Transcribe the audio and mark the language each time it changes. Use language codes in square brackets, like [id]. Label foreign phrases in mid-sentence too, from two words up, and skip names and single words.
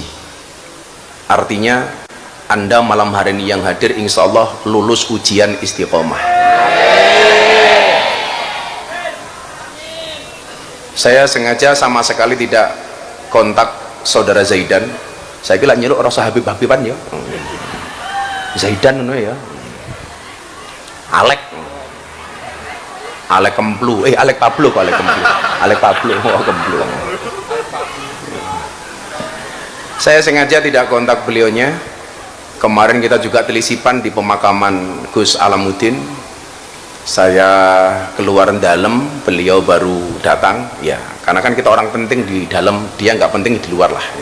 [id] Artinya Anda malam hari ini yang hadir [ar] insya Allah [id] lulus ujian istiqomah. Saya sengaja sama sekali tidak kontak saudara Zaidan. Saya kira nyeluk rasa Habib-Habiban ya. Zaidan ya. Alek Kemplu, Alek Pablo kok Alek Kemplu. Alek Pablo, oh Kemplu. Saya sengaja tidak kontak beliaunya. Kemarin kita juga telisipan di pemakaman Gus Alamuddin. Saya keluar dalam, beliau baru datang. Ya, karena kan kita orang penting di dalam, dia nggak penting di luar lah.